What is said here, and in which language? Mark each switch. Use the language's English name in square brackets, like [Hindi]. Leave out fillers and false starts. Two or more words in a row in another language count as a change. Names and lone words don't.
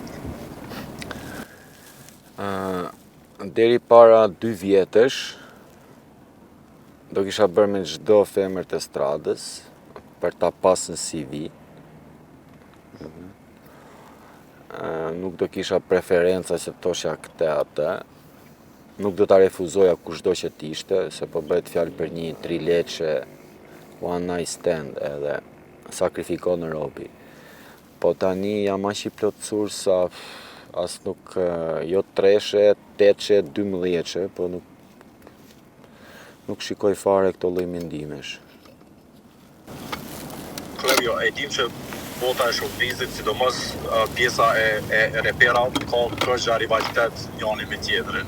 [Albanian] Deri para 2 vjetësh, do kisha bërë me çdo femër të stradës, për ta pas në CV. Nuk do kisha preferenca që të tosha këte atë, nuk do ta refuzoja kushdo që t'ishte, se po bëhet fjalë për një 3 leqe [English] one night stand [Albanian] edhe sakrifikon në robi. Po tani jam aq i plotësur sa as nuk, jo 3-she, 8-she, 12-she, po nuk shikoj fare këto lloj mendimesh. Klevjo, e dim që bota e showbizit, sidomos pjesa e repera, ka kërgja rivalitet njani me tjetërin.